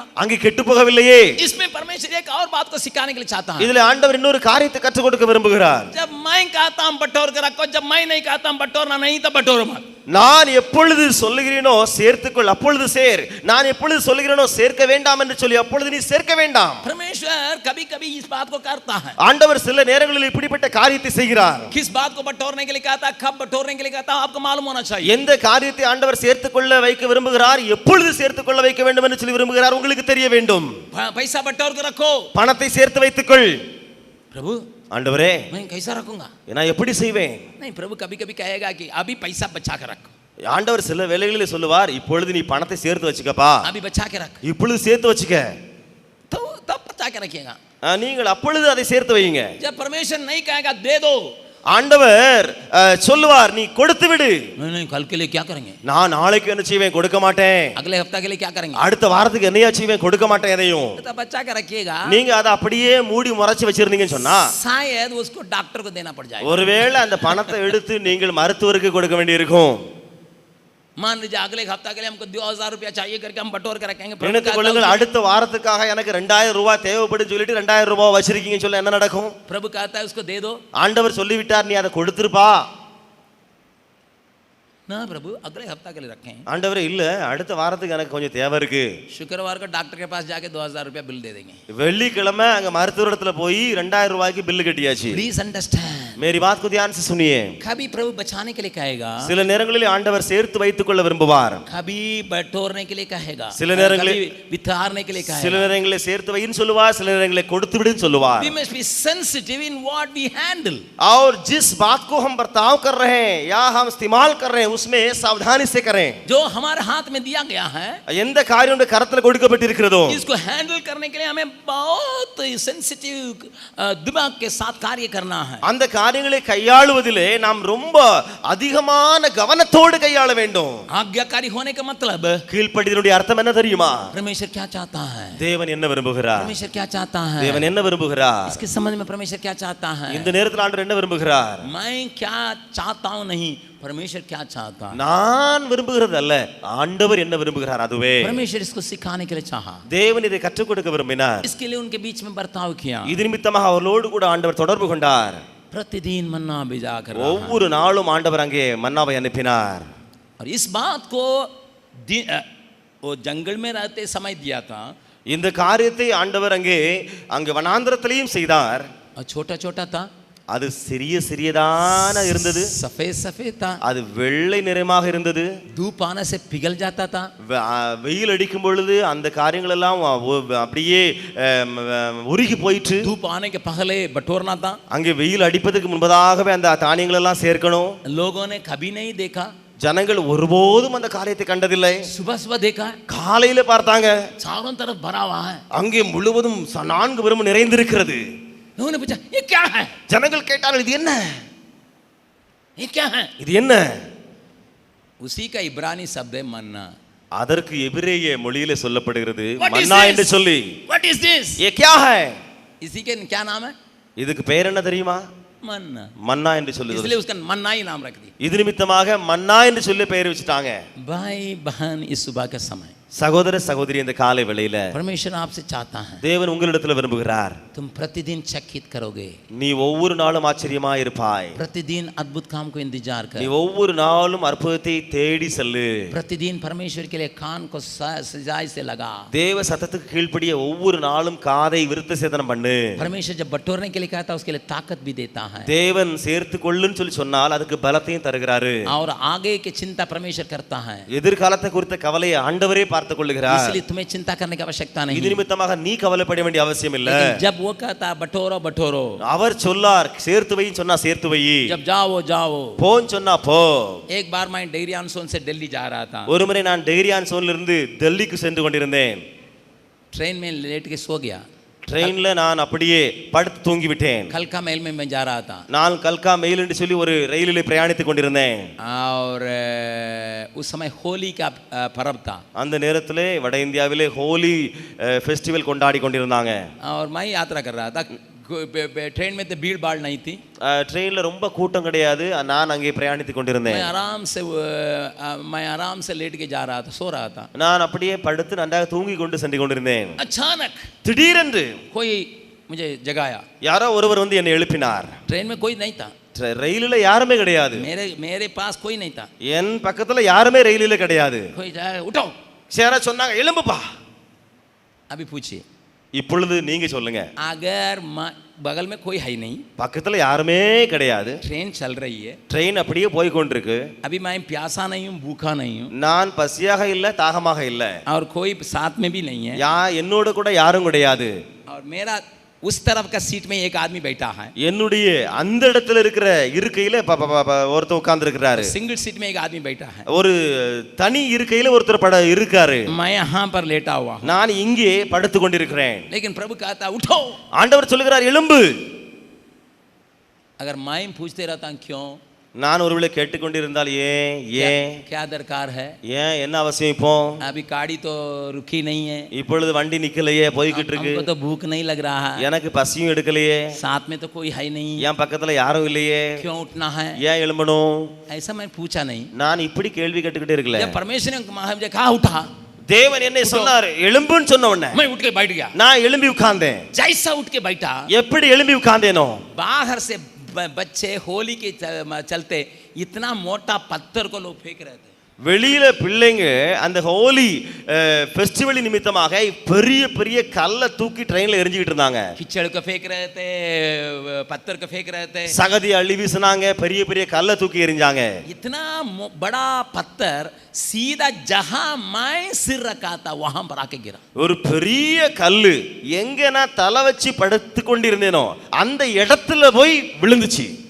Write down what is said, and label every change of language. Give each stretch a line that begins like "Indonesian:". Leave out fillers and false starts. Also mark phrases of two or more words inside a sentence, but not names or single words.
Tamil: அங்கே கெட்டு போகவில்லையே.
Hindi: इसमें परमेश्वर एक और बात को सिखाने के लिए चाहता है।
Tamil: இதுல ஆண்டவர் இன்னொரு காரியத்தை கற்றுக் கொடுக்க விரும்புகிறார்.
Hindi: जब मैं कहता हूं बटोर के रखो, जब मैं नहीं कहता हूं बटोरना नहीं तो बटोरो मत।
Tamil: நான் எப்பொழுது சொல்லுகிறேனோ சேர்த்துக்கொள், அப்பொழுது சேர். நான் எப்பொழுது சொல்லுகிறேனோ சேர்க்க வேண்டாம் என்று சொல்லி அப்பொழுது நீ சேர்க்க வேண்டாம்.
Hindi: परमेश्वर कभी कभी इस बात को करता है।
Tamil: ஆண்டவர் சில நேரங்களில் இப்படிப்பட்ட காரியத்தை செய்கிறார்.
Hindi: किस बात को बटोरने के लिए कहता, कब बटोरने के लिए कहता, आपको मालूम होना चाहिए।
Tamil: எந்த காரியத்தை ஆண்டவர் சேர்த்துக்கொள்ள வைக்க விரும்புகிறார், எப்பொழுது சேர்த்துக்கொள்ள வைக்க வேண்டும் என்று சொல்லி விரும்புகிறார், உங்களுக்கு தெரிய வேண்டும்.
Hindi: पैसा बटोर के रखो,
Tamil: பணத்தை சேர்த்து வைத்துக்கொள்.
Hindi: प्रभु
Tamil: ஆண்டவரே
Hindi: मैं कैसा रखूंगा?
Tamil: நான் எப்படி செய்வேன்?
Hindi: नहीं, प्रभु कभी कभी कहेगा कि अभी पैसा बचा के रख,
Tamil: ஆண்டவர் சில வேளைகளில் சொல்லுவார், இப்பொழுது நீ பணத்தை சேர்த்து வச்சுக்கப்பா,
Hindi: अभी बचा के रख,
Tamil: இப்பொழுது சேர்த்து வச்சுக்க.
Hindi: तो तब बचा के रखिएगा।
Tamil: நீங்கள் அப்பொழுது அதை சேர்த்து வையுங்க.
Hindi: जब परमेश्वर नहीं कहेगा दे दो,
Tamil: ஆண்டவர் சொல்லுவார் நீ கொடுத்து விடு.
Hindi: नहीं कल के लिए क्या करेंगे,
Tamil: நான் நாளைக்கு என்ன செய்வேன் கொடுக்க மாட்டேன்,
Hindi: अगले हफ्ते के लिए क्या करेंगे,
Tamil: அடுத்த வாரத்துக்கு என்னையா செய்வேன் கொடுக்க மாட்டேன் எதையும்.
Hindi: तो बच्चा क्या रखिएगा,
Tamil: நீங்க அதை அப்படியே மூடி மறைச்சு வச்சிருந்தீங்கன்னு சொன்னா
Hindi: शायद उसको डॉक्टर को देना पड़ जाएगा.
Tamil: ஒருவேளை அந்த பணத்தை எடுத்து நீங்கள் மருத்துவருக்கு கொடுக்க வேண்டியிருக்கும்.
Hindi: मान लीजिए अगले हफ्ता के लिए हमको 2000 रुपया चाहिए करके हम बटोर के रखेंगे.
Tamil: நினைத்துக் கொள்ளுங்கள் அடுத்த வாரத்துக்காக எனக்கு 2000 ரூபாய் தேவைப்படுன்னு சொல்லிட்டு 2000 ரூபாய் வச்சிருக்கீங்கன்னு சொல்ல என்ன நடக்கும்?
Hindi: प्रभु कहता है उसको दे दो.
Tamil: ஆண்டவர் சொல்லிவிட்டார் நீ அதை கொடுத்துருப்பா.
Hindi: ना प्रभु अगले हफ्ता के लिए रखें.
Tamil: ஆண்டவரே இல்ல அடுத்த வாரத்துக்கு எனக்கு கொஞ்சம் தேவை இருக்கு.
Hindi: शुक्रवार को डॉक्टर के पास जाके 2000 रुपया बिल दे देंगे.
Tamil: வெள்ளிக்கிழமை அங்க மருத்துவரிடத்துல போய் 2000 ரூபாய்க்கு பில் கட்டியாச்சு.
English: please understand.
Hindi: मेरी बात को ध्यान से सुनिए. कभी प्रभु बचाने के लिए कहेगा,
Tamil: சில நேரங்களில் ஆண்டவர் சேர்த்து வைத்துக் கொள்ள விரும்புவார்.
Hindi: कभी बटोरने के लिए कहेगा,
Tamil: சில நேரங்களில்
Hindi: कभी वितारने के लिए
Tamil: சில
Hindi: कहेगा.
Tamil: நேரங்களில் சேர்த்து வைன்னு சொல்லுவார், சில நேரங்களில் கொடுத்து விடுன்னு சொல்லுவார்.
English: We must be sensitive in what we handle.
Hindi: और जिस बात को हम बर्ताव कर रहे हैं या हम इस्तेमाल कर रहे हैं उसमें सावधानी से करें. जो हमारे हाथ में दिया गया है,
Tamil: எந்த காரியம் நம்முடைய கரத்துல கொடுக்கப்பட்டிருக்கிறதோ
Hindi: इसको हैंडल करने के लिए हमें बहुत सेंसिटिव दिमाग के साथ कार्य करना है.
Tamil: அந்த காரியங்களை கையாளுவதிலே நாம் ரொம்ப அதிகமான கவனத்தோடு கையாள வேண்டும்.
Hindi: आज्ञाकारी होने का मतलब,
Tamil: கீழ்ப்படிதலுடைய அர்த்தம் என்ன தெரியுமா?
Hindi: परमेश्वर क्या चाहता है,
Tamil: தேவன் என்ன விரும்புகிறார்?
Hindi: परमेश्वर क्या चाहता है,
Tamil: தேவன் என்ன விரும்புகிறார்?
Hindi: इसके संबंध में परमेश्वर क्या चाहता है.
Tamil: இந்த நேரத்தில் ஆண்டவர் என்ன விரும்புகிறார்?
Hindi: मैं क्या चाहता हूं नहीं, परमेश्वर क्या चाहता है.
Tamil: நான் விரும்புகிறது அல்ல, ஆண்டவர் என்ன விரும்புகிறார் அதுவே.
Hindi: परमेश्वर इसको सिखाने के लिए चाहा,
Tamil: தேவன் இதை கற்றுக் கொடுக்க விரும்பினார்.
Hindi: इसके लिए उनके बीच में बर्ताव किया.
Tamil: இது நிமித்தமாக அவர்களோடு கூட ஆண்டவர் தொடர்பு கொண்டார்.
Hindi: प्रतिदिन मन्ना भिजा कर रहा है.
Tamil: ஒவ்வொரு நாளும் ஆண்டவர் அங்கே மன்னாவை அனுப்பினார்.
Hindi: और इस बात को वो जंगल में रहते समय दिया था.
Tamil: இந்த காரியத்தை ஆண்டவர் அங்கே வனாந்திரத்திலையும் செய்தார்.
Hindi: और छोटा छोटा था,
Tamil: அது சிறிய சிறியதான இருந்தது.
Hindi: सफेद सफेद था,
Tamil: அது வெள்ளை நிறமாக இருந்தது.
Hindi: धूप आने से पिघल जाता था.
Tamil: வெயில் அடிக்கும் பொழுது அந்த காரியங்கள் எல்லாம் அப்படியே உருகி போயிட்டு.
Hindi: धूप आने के पहले बटोरना था.
Tamil: அங்கே வெயில் அடிப்பதற்கு முன்பதாகவே அந்த தானியங்கள் எல்லாம் சேர்க்கணும்.
Hindi: लोगों ने कभी नहीं देखा,
Tamil: ஜனங்கள் ஒருபோதும் அந்த காரியத்தை கண்டதில்லை.
Hindi: सुबह सुबह देखा,
Tamil: காலையில பார்த்தாங்க,
Hindi: चारों तरफ भरा हुआ है.
Tamil: அங்கே முழுவதும் 4 புறமும் நிறைந்திருக்கிறது.
Hindi: उन्होंने पूछा ये क्या है,
Tamil: ஜனங்கள் கேட்டார்கள் இது என்ன,
Hindi: ये क्या है.
Tamil: இது என்ன?
Hindi: उसी का इब्रानी शब्द है मन्ना.
Tamil: அதற்கு எபிரேய மொழியில சொல்லப்படுகிறது
English: What is
Tamil: மன்னா
English: this?
Tamil: என்று சொல்லி.
English: What is this?
Hindi: ये क्या है? इसी के क्या नाम है,
Tamil: இதுக்கு பெயர் என்ன தெரியுமா?
Hindi: मन्ना.
Tamil: மன்னா என்று சொல்லுது.
Hindi: इसलिए उसका मन्ना ही नाम रख दिया.
Tamil: இது நிமித்தமாக மன்னா என்று சொல்லி பெயர் வச்சுட்டாங்க.
Hindi: भाई बहन, इस सुबह का समय
Tamil: சகோதர சகோதரி, இந்த காலை வேளையில
Hindi: परमेश्वर आपसे चाहता है,
Tamil: தேவன் உங்களிடத்துல விரும்புகிறார்.
Hindi: तुम प्रतिदिन चकित करोगे,
Tamil: நீ ஒவ்வொரு நாளும் ஆச்சரியமா இருப்பாய்.
Hindi: प्रतिदिन अद्भुत काम को इंतजार
Tamil: நீ
Hindi: कर,
Tamil: ஒவ்வொரு நாளும் அற்புதத்தை தேடி செல்லு.
Hindi: प्रतिदिन परमेश्वर के लिए कान को सजाई से लगा.
Tamil: தேவ சத்தத்துக்கு கீழ்ப்படிய ஒவ்வொரு நாளும் காதை விருத்த சேதனம் பண்ணு.
Hindi: परमेश्वर जब बटोरने के लिए कहता है, उसके लिए ताकत भी देता है.
Tamil: தேவன் சேர்த்து கொள்ளுன்னு சொல்லி சொன்னால் அதுக்கு பலத்தையும் தருகிறாரு.
Hindi: और आगे की चिंता परमेश्वर करता है,
Tamil: எதிர்காலத்தை குறித்த கவலையை ஆண்டவரே பார்த்துக் கொள்ளுகிறார்.
Hindi: इसलिए तुम्हें चिंता करने की आवश्यकता
Tamil: இது
Hindi: नहीं.
Tamil: நிமித்தமாக நீ கவலைப்பட வேண்டிய அவசியம் இல்ல.
Hindi: लेकिन जब वो कहता है बटोरो बटोरो,
Tamil: அவர் சொல்லார் சேர்த்து வைன்னு சொன்னா சேர்த்து வை,
Hindi: जब जाओ जाओ.
Tamil: போன்னு சொன்னா போ.
Hindi: एक बार मैं डेरियान सोन से दिल्ली जा रहा था,
Tamil: ஒருமுறை நான் டெய்ரியான் சோன்ல இருந்து டெல்லிக்கு சென்று கொண்டிருந்தேன்.
Hindi: ट्रेन में लेट के सो गया.
Tamil: ட்ரெயின்ல நான் அப்படியே படுத்து தூங்கி விட்டேன்.
Hindi: कलका मेल में मैं जा रहा था,
Tamil: நான் கல்கா மெயில் என்று சொல்லி ஒரு ரயிலில் பிரயாணித்துக் கொண்டிருந்தேன்.
Hindi: और उस समय होली का पर्व था.
Tamil: அந்த நேரத்திலே வட இந்தியாவிலே ஹோலி ஃபெஸ்டிவல் கொண்டாடி கொண்டிருந்தாங்க.
Hindi: और मैं यात्रा कर रहा था, ट्रेन में तो भीड़ भाड़ नहीं थी.
Tamil: ட்ரெயின்ல ரொம்ப கூட்டம் கிடையாது. நான் அங்கே பிரயாணித்துக் கொண்டிருந்தேன்.
Hindi: मैं आराम से लेट के जा रहा था, सो रहा था.
Tamil: நான் அப்படியே படுத்து நன்றாக தூங்கி கொண்டு சென்று கொண்டிருந்தேன்.
Hindi: अचानक
Tamil: திடீரென்று
Hindi: कोई मुझे जगाया.
Tamil: யாரோ ஒருவர் வந்து என்னை எழுப்பினார்.
Hindi: ट्रेन में कोई नहीं था,
Tamil: ரயிலில் யாருமே கிடையாது.
Hindi: मेरे पास कोई नहीं था.
Tamil: என் பக்கத்துல யாருமே ரயிலில் கிடையாது.
Hindi: कोई जाए उठो,
Tamil: சேர சொன்னாங்க எழும்புப்பா.
Hindi: अभी पूछिए,
Tamil: இப்பொழுது நீங்க சொல்லுங்க.
Hindi: अगर बगल में कोई है नहीं,
Tamil: பக்கத்துல யாருமே கிடையாது,
Hindi: ट्रेन चल रही है,
Tamil: ட்ரெயின் அப்படியே போய் கொண்டிருக்கு,
Hindi: अभी मैं प्यासा नहीं हूँ, भूखा नहीं हूँ,
Tamil: நான் பசியாக இல்ல தாகமாக இல்ல,
Hindi: और कोई साथ में भी नहीं है,
Tamil: என்னோட கூட யாரும் கிடையாது,
Hindi: और मेरा उस तरफ का सीट में एक आदमी बैठा है,
Tamil: என்னுடைய அந்த இடத்துல இருக்கிற இருக்கையில ஒருத்தர் உட்கார்ந்து இருக்கிறாரு,
Hindi: सिंगल सीट में एक आदमी बैठा है,
Tamil: ஒரு தனி இருக்கையில ஒருத்தர் இருக்காரு,
Hindi: मैं यहाँ पर लेटा हुआ हूँ,
Tamil: நான் இங்கே படுத்து கொண்டிருக்கிறேன்.
Hindi: लेकिन प्रभु कहता उठो,
Tamil: ஆண்டவர் சொல்லுகிறார் எழும்பு.
Hindi: अगर मैं पूछते रहता क्यों,
Tamil: நான் ஒருவேளை கேட்டுக்கொண்டிருந்தால் ஏன் ஏன்
Hindi: क्या दरकार है,
Tamil: ஏன் என்ன அவசியம் இப்போ?
Hindi: अभी गाड़ी तो रुकी नहीं है,
Tamil: இப்பொழுது வண்டி நிக்கலையே, போய்கிட்டு இருக்கு.
Hindi: हमको तो भूख नहीं लग रहा है,
Tamil: எனக்கு பசியும் எடுக்கலையே,
Hindi: साथ में तो कोई है नहीं,
Tamil: என் பக்கத்துல யாரும் இல்லையே,
Hindi: क्यों उठना है,
Tamil: ஏன் எழும்பணும்?
Hindi: ऐसा मैं पूछा नहीं।
Tamil: நான் இப்படி கேள்வி கேட்டுக்கிட்டே இருக்கல.
Hindi: जब परमेश्वर ने मुझे कहा उठा,
Tamil: தேவன் என்னை சொன்னார் எழும்புன்னு சொன்ன உடனே
Hindi: मैं उठ के बैठ गया।
Tamil: நான் எழும்பி உட்கார்ந்தேன்.
Hindi: जैसा उठ के बैठा,
Tamil: எப்படி எழும்பி உட்கார்ந்தேனோ,
Hindi: बाहर से बच्चे होली के चलते इतना मोटा पत्थर को लोग फेंक रहे थे।
Tamil: வெளியில பிள்ளைங்க அந்த ஹோலி ஃபெஸ்டிவல் நிமித்தமாக பெரிய பெரிய கல்லை தூக்கி ட்ரெயின்ல எரிஞ்சிட்டு இருந்தாங்க.
Hindi: कीचड़ को फेंक रहे थे, पत्थर को फेंक रहे थे,
Tamil: சகதி அள்ளி வீசினாங்க, பெரிய பெரிய கல்லை தூக்கி எரிஞ்சாங்க.
Hindi: इतना बड़ा पत्थर सीधा जहां मैं सिर रखा था वहां पर आके गिरा।
Tamil: ஒரு பெரிய கல்லு எங்க நான் தலை வச்சு படுத்து கொண்டிருந்தேனோ அந்த இடத்துல போய் விழுந்துச்சு.